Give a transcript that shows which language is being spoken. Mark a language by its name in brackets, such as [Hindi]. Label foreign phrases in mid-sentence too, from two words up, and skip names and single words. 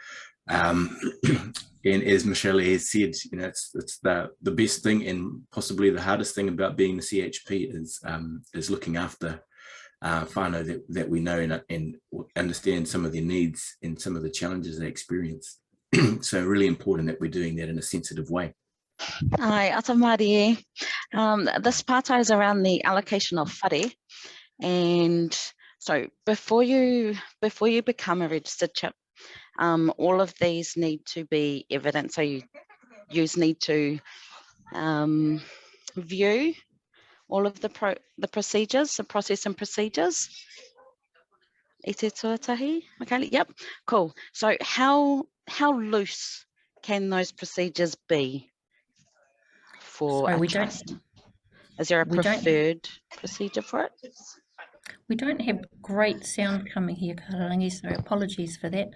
[English] And as Michaela has said, you know, it's the best thing and possibly the hardest thing about being the CHP is looking after whānau that we know and understand some of their needs and some of the challenges they experience. So really important that we're doing that in a sensitive way. [Māori] Hi, ata Māori. [English] This part is around the allocation of whare, and so before you become a registered CHP, all of these need to be evident. So you need to view all of the procedures, the process and procedures. [Māori] I te tuatahi, Michaela? [English] Yep, cool. So how loose can those procedures be for a trust? Is there a preferred procedure for it? We don't have great sound coming here, Kararangi, so apologies for that.